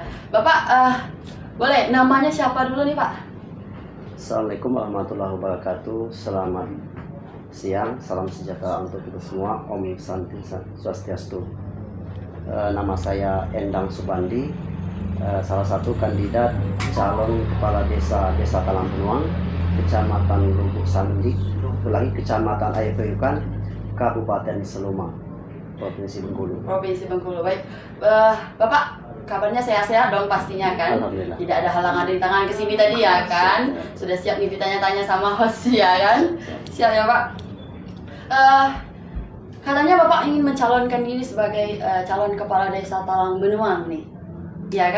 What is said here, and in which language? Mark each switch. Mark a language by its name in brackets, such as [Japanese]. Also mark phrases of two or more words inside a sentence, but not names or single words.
[Indonesian] Bapak, boleh namanya siapa dulu nih Pak? [Arabic] السلام عليكم ورحمة الله وبركاته. [Indonesian] Selamat siang, salam sejahtera untuk kita semua. Om Santi Swastiastu. Nama saya Endang Subandi, salah satu kandidat calon kepala desa Talang Benuang, Kecamatan Lubuk Sandi, Kecamatan Air Peyukan, Kabupaten Seluma, Provinsi Bengkulu. Provinsi Bengkulu. Baik, Bapak kabarnya sehat-sehat dong pastinya kan? Alhamdulillah. Tidak ada halangan rintangan kesini tadi ya kan? Sudah siap nih ditanya-tanya sama host ya kan? Siap ya Pak. Katanya Bapak ingin mencalonkan diri sebagai calon kepala desa Talang Benuang nih, iya kan?